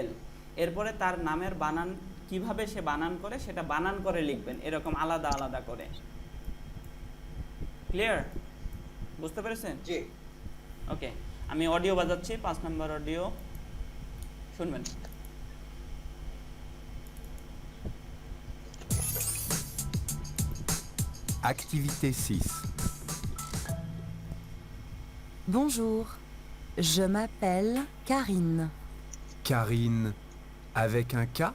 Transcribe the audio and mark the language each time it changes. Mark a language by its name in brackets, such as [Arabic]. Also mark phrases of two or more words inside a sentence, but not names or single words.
[Bangla] এরপরে তার নামের বানান কিভাবে সে বানান করে সেটা বানান করে লিখবেন, এরকম আলাদা আলাদা করে। ক্লিয়ার? বুঝতে পেরেছেন? জি। ওকে, আমি অডিও বাজাচ্ছি, 5 নম্বর অডিও শুনবেন। [French] Activité 6. Bonjour, je m'appelle Karine. Karine avec un K,